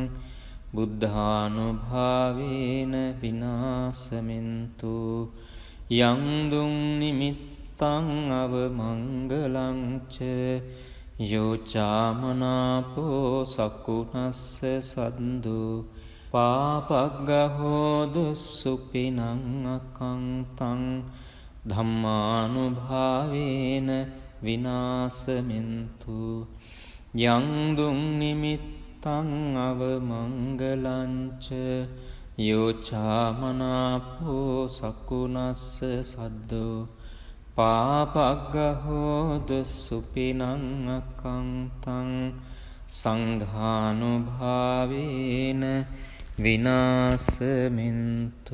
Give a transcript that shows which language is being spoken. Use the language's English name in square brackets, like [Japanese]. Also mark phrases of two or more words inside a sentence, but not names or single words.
[Pali] බුද්ධානුභාවේන විනාසමින්තු යං දුං නිමිත්තං අවමංගලංච යෝ චාමනාපෝ සකුණස්ස සද්දු පාපග්ගහෝ දුස්සුපිනං අකංතං ධම්මානුභාවේන විනාශමෙන්තු යං දුං නිමිත්තං අවමංගලංච යෝ චාමනාපෝ සකුණස්ස සද්දෝ පාපග්ගහෝ දුස්සුපිනං අකංතං සංඝානුභාවේන විනාශමෙන්තු